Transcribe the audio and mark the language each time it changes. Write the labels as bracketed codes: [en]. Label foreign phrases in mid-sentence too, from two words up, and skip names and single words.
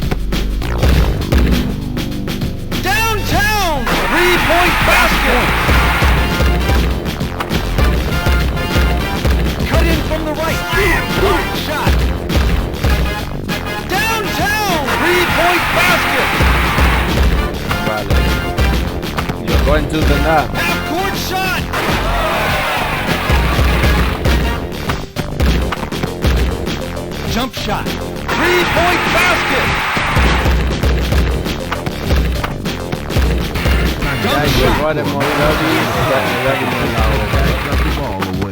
[en] Downtown! 3-point basket! Cut in from the right. Good shot! Downtown! 3-point basket! [eu] Vale. Joko entzuten da. [en] Half-court shot! Jump shot. 3-point basket. Dunk shot. Got the ball away.